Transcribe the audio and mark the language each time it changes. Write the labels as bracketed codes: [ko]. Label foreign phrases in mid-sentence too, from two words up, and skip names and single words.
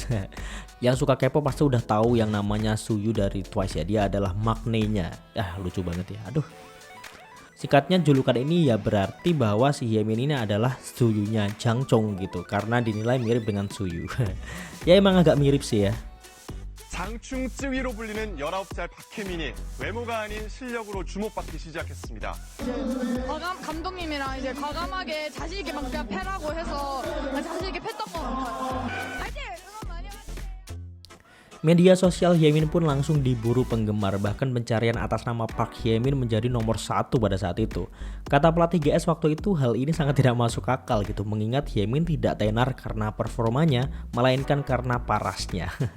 [id] Yang suka K-pop pasti udah tahu yang namanya Zuyu dari Twice ya, dia adalah maknanya. Lucu banget ya, aduh. Singkatnya julukan ini ya berarti bahwa si Hye-min ini adalah Zuyunya Jangchong gitu, karena dinilai mirip dengan Zuyu. Ya emang agak mirip sih ya. [ko] 장충쯔위로 불리는 19살 박혜민이 외모가 아닌 실력으로 주목받기 시작했습니다. 감독님이랑 이제 과감하게 자신 있게 막 그냥 패라고 해서 자신 있게 팼던 것 같아요. 파이팅! 응원 많이 하세요. [id] Media sosial Hye-min pun langsung diburu penggemar, bahkan pencarian atas nama Park Hye-min menjadi nomor 1 pada saat itu. Kata pelatih GS waktu itu, hal ini sangat tidak masuk akal gitu, mengingat Hye-min tidak tenar karena performanya, melainkan karena parasnya.